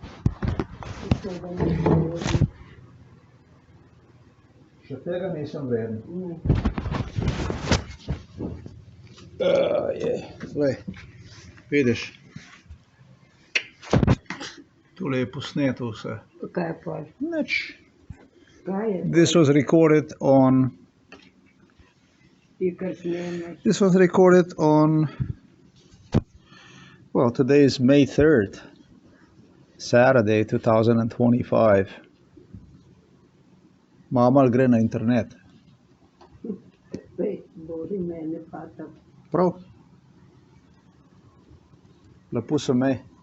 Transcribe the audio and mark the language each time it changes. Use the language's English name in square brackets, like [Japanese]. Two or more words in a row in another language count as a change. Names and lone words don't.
[Slovenian] Še tega nisem veden. Glej, vidiš. Tole je posneto vse. Kaj pa? Nič. Kaj je? [English] This was recorded on... [Slovenian] Ti kar snemaš? [English] This was recorded on... Well, today is May 3rd. Saturday, 2025. [Slovenian] Mama ali gre na internet? Boži mene pa tako. Prav. Lepo se mej.